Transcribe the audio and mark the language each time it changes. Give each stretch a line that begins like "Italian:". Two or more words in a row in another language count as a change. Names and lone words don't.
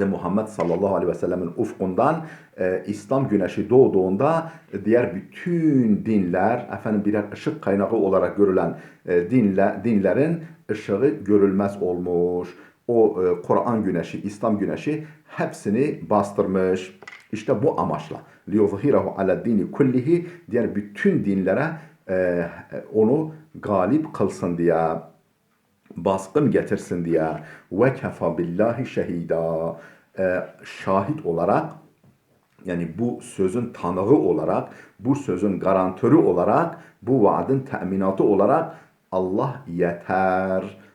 Turkish: Muhammed
Arabic: صلى الله عليه وسلم
Turkish: ufkundan İslam güneşi doğduğunda diğer bütün dinler birer ışık kaynağı olarak görülen dinlerin ışığı görülmez olmuş. O Kur'an güneşi, İslam güneşi hepsini bastırmış. İşte bu amaçla.
Arabic: لِيُظْهِرَهُ عَلَى الدِّينِ كُلِّهِ
Turkish: diğer bütün dinlere onu galip kılsın diye, baskın getirsin diye.
Arabic: وكفى بالله شهيدا,
Turkish: şahit olarak, yani bu sözün tanığı olarak, bu sözün garantörü olarak, bu vaadin teminatı olarak Allah yeter.